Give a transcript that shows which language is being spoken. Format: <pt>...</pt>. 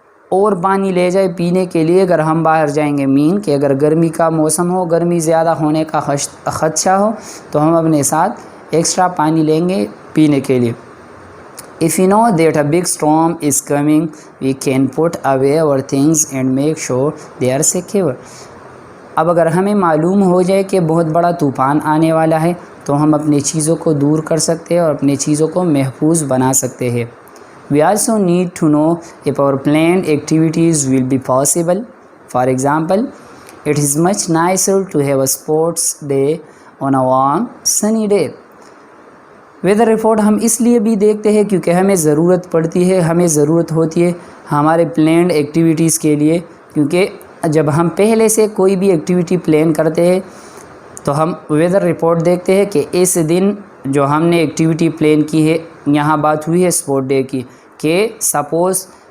<ur>اور پانی لے جائے پینے کے لیے اگر ہم باہر جائیں گے، مین کہ اگر گرمی کا موسم ہو، گرمی زیادہ ہونے کا خدشہ ہو تو ہم اپنے ساتھ ایکسٹرا پانی لیں گے پینے کے لیے۔</ur> <en>If you know that a big storm is coming, we can put away our things and make sure they are secure.</en> <ur>اب اگر ہمیں معلوم ہو جائے کہ بہت بڑا طوفان آنے والا ہے تو ہم اپنی چیزوں کو دور کر سکتے ہیں اور اپنی چیزوں کو محفوظ بنا سکتے ہیں۔</ur> <en>We also need to know if our planned activities will be possible. For example, it is much nicer to have a sports day on a warm, sunny day.</en> <ur>Weather report ہم اس لیے بھی دیکھتے ہیں کیونکہ ہمیں ضرورت پڑتی ہے، ہمیں ضرورت ہوتی ہے ہمارے پلینڈ ایکٹیویٹیز کے لیے، کیونکہ جب ہم پہلے سے کوئی بھی ایکٹیویٹی پلان کرتے ہیں تو ہم ویدر رپورٹ دیکھتے ہیں کہ اس دن جو ہم نے ایکٹیویٹی پلان کی ہے، یہاں بات ہوئی ہے اسپورٹ ڈے کی، کہ سپوز</ur>